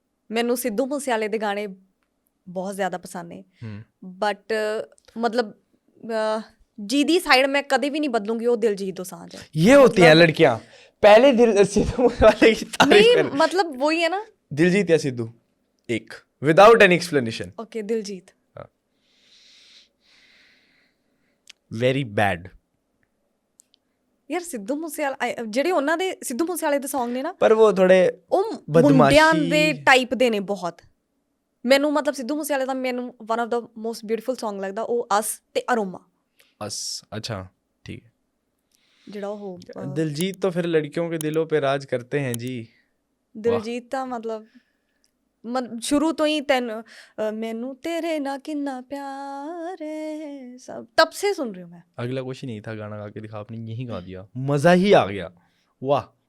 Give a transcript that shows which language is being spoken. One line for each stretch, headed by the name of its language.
Punjabi: ਮੈਨੂੰ ਸਿੱਧੂ ਮੂਸੇਵਾਲੇ ਦੇ ਗਾਣੇ ਬਹੁਤ ਜ਼ਿਆਦਾ ਪਸੰਦ ਨੇ, ਬਟ मतलब ਜਿਹਦੀ ਸਾਈਡ
Hindi: मैं कभी भी नहीं बदलूंगी वो दिलजीत
Punjabi: दोसांझ है।
Hindi: ये होती हैं लड़कियां, पहले सिद्धू मूसेवाले की तारीफ नहीं कर, मतलब वही है ना। दिलजीत या सिद्धू, एक without any explanation.
English: Okay Diljit. Very bad.
Punjabi: ਯਾਰ ਸਿੱਧੂ ਮੂਸੇਵਾਲਾ ਜਿਹੜੇ ਉਹਨਾਂ ਦੇ ਸਿੱਧੂ ਮੂਸੇਵਾਲੇ ਦੇ Song ਨੇ ਨਾ,
Hindi: पर वो थोड़े
Punjabi: ਉਹ ਮੁੰਡਿਆਂ ਦੇ ਟਾਈਪ ਦੇ ਨੇ ਬਹੁਤ। ਮੈਨੂੰ ਮਤਲਬ ਸਿੱਧੂ ਮੂਸੇਵਾਲੇ ਦਾ ਮੈਨੂੰ one of ਦਾ most beautiful Song ਲੱਗਦਾ ਉਹ ਅਸ ਤੇ ਅਰੋਮਾ।
Hindi: अस, अच्छा ठीक है।
Punjabi: ਜਿਹੜਾ ਉਹ
Hindi: दिलजीत तो फिर लड़कियों के दिलों पे राज करते हैं जी।
Punjabi: ਦਿਲਜੀਤ ਤਾਂ ਮਤਲਬ शुरू तो ही मैनू तेरे ना किन्ना प्यार है
Hindi: सब तब से सुन रही हूँ मैं। अगला कुछ ही नहीं था, गाना गा के दिखा, आपने यही गा दिया, मजा ही आ गया, वाह।